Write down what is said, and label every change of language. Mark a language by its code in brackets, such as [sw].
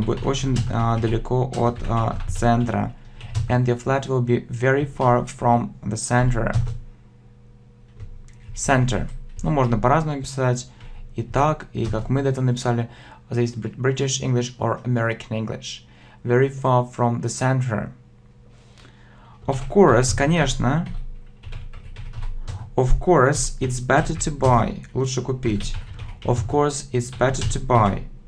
[ru] Будет очень далеко от центра. [en] And your flat will be very far from the center. Center. [ru] Ну, можно по-разному писать. И так, и как мы до этого написали. [en] Зависит British English or American English. Very far from the center. Of course, [ru] конечно. [en] Of course, it's better to buy. [ru] Лучше купить. [en] Of course, it's better to buy.